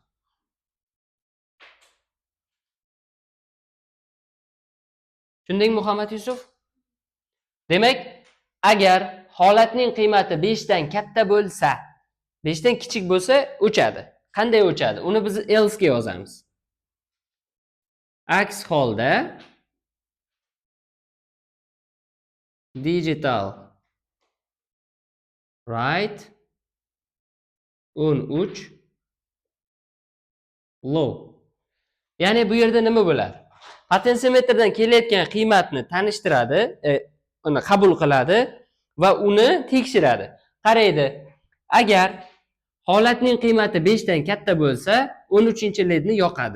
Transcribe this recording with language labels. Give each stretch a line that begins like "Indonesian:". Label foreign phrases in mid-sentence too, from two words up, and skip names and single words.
Uzbek: Shundaymi Muhammad Yusuf? Demak, agar holatning qiymati 5 dan katta bo'lsa, 5 dan kichik bo'lsa, o'chadi. Qanday o'chadi? Uni biz else ga yozamiz. Aks holda
English: digital write
Uzbek: 13 low. Ya'ni bu yerda nima bo'ladi? Potensiyometrdan kelayotgan qiymatni tanishtiradi, uni qabul qiladi va uni tekshiradi. Qaraydi. Agar holatning qiymati 5 dan katta bo'lsa, 13-ledni yoqadi.